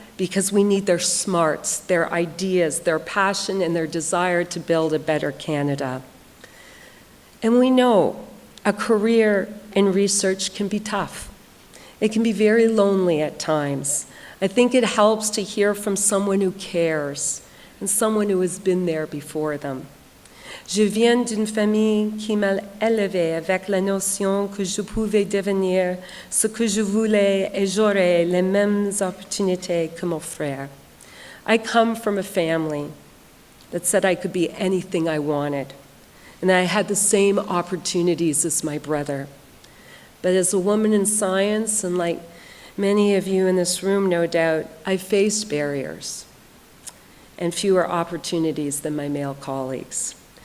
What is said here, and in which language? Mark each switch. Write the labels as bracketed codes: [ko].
[en] Because we need their smarts, their ideas, their passion, and their desire to build a better Canada. And we know a career in research can be tough. It can be very lonely at times. I think it helps to hear from someone who cares and someone who has been there before them. [fr] Je viens d'une famille qui m'a élevée avec la notion que je pouvais devenir ce que je voulais et j'aurais les mêmes opportunités que mon frère. [en] I come from a family that said I could be anything I wanted, and I had the same opportunities as my brother. But as a woman in science, and like many of you in this room, no doubt, I faced barriers and fewer opportunities than my male colleagues.